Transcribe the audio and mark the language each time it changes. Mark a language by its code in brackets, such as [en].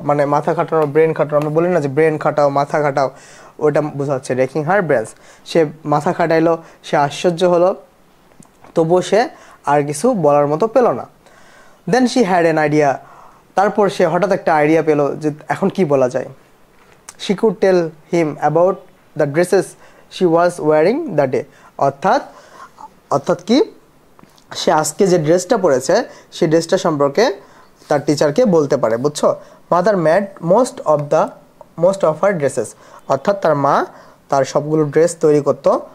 [bn] মানে মাথা খাটানো, ব্রেন খাটানো, আমরা বলি না যে ব্রেন খাটাও, মাথা খাটাও, ওটা বোঝাচ্ছে [en] Racking her brains. [bn] সে মাথা খাটাইলো, সে আশ্চর্য হলো, তবুও সে আর কিছু বলার মতো পেল না। [en] then she had an idea, [bn] তারপর সে হঠাৎ একটা আইডিয়া পেলো যে এখন কি বলা যায়। [en] she could tell him about the dresses she was wearing that day. [bn] অর্থাৎ অর্থাৎ কি সে আজকে যে ড্রেসটা পরেছে সেই ড্রেসটা সম্পর্কে তার টিচারকে বলতে পারে, বুঝছো? [en] mother made most of her dresses, [bn] অর্থাৎ তার মা তার সবগুলো ড্রেস তৈরি করতো।